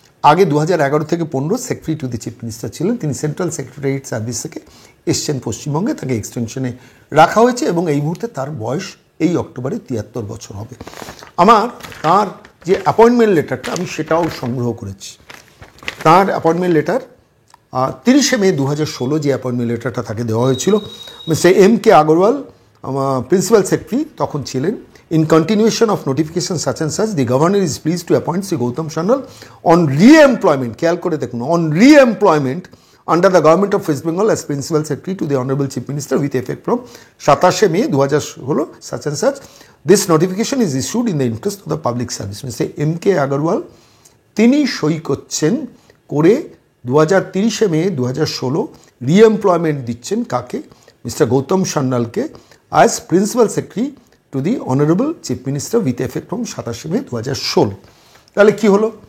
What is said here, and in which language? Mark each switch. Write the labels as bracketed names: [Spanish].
[Bangla] আগে 2011 থেকে 15 secretary to the chief minister ছিলেন, তিনি সেন্ট্রাল সেক্রেটারিয়েট সার্ভিস থেকে এসছেন পশ্চিমবঙ্গে, তাকে এক্সটেনশনে রাখা হয়েছে এবং এই মুহূর্তে তার বয়স এই অক্টোবরে 73 বছর হবে। আমার তার যে অ্যাপয়েন্টমেন্ট লেটারটা আমি সেটাও সংগ্রহ করেছি। তার অ্যাপয়েন্টমেন্ট লেটার 30শে মে 2016 যে অ্যাপয়েন্টমেন্ট লেটারটা তাকে দেওয়া হয়েছিল, mister M.K. Agarwal principal secretary তখন ছিলেন। [English] In continuation of notification such and such, the governor is pleased to appoint Sri Gautam Sanyal on re-employment, [Bangla] খেয়াল করে দেখুন, [English] on re-employment under the government of West Bengal as principal secretary to the honorable chief minister with effect from 27শে মে 2016 such and such. This notification is issued in the interest of the public service. Mr. M.K. [Bangla] Agarwal তিনি সই করছেন করে 30শে মে 2016 রি-এমপ্লয়মেন্ট দিচ্ছেন কাকে? Mister Gautam সান্যালকে as principal secretary to the honourable chief minister with effect from 27শে মে 2016। তাহলে কী হলো?